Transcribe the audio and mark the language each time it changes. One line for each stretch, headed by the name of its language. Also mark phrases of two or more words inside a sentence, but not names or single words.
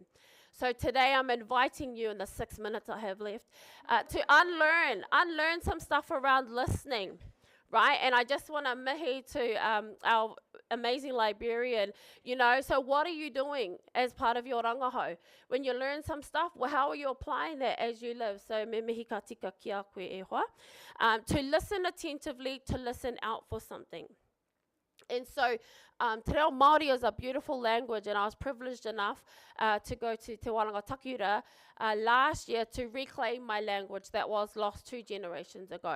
English: So today I'm inviting you in the 6 minutes I have left to unlearn some stuff around listening, right? And I just want to mihi to our amazing librarian, so what are you doing as part of your rangahau? When you learn some stuff, well, how are you applying that as you live?
Māori: So me mihi ka tika ki a koe e hoa.
English: To listen attentively, to listen out for something. And so Te Reo Māori is a beautiful language, and I was privileged enough to go to Te Wānanga Takiura last year to reclaim my language that was lost 2 generations ago.